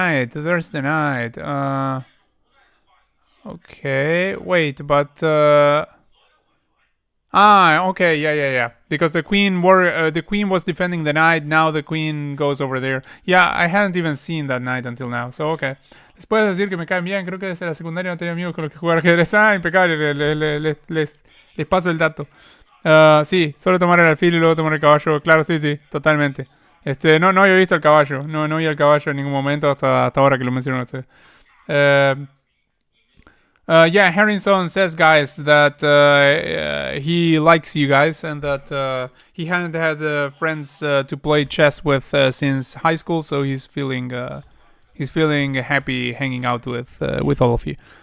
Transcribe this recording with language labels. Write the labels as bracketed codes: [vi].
[en] There's the knight. Okay, wait, but okay, yeah. Because the queen was defending the knight. Now the queen goes over there. Yeah, I hadn't even seen that knight until now. So okay. [es] Les puedo decir que me caen bien. Creo que desde la secundaria no tenía amigos con los que jugar ajedrez. Impecable. Les paso el dato. Sí, solo tomar el alfil y luego tomar el caballo. Claro, sí, totalmente. No había visto el caballo. No vi el caballo en ningún momento hasta ahora que lo mencionaron ustedes. [en] Yeah, Harrison says, guys, that he likes you guys and that he hadn't had friends to play chess with since high school, so he's feeling happy hanging out with all of you.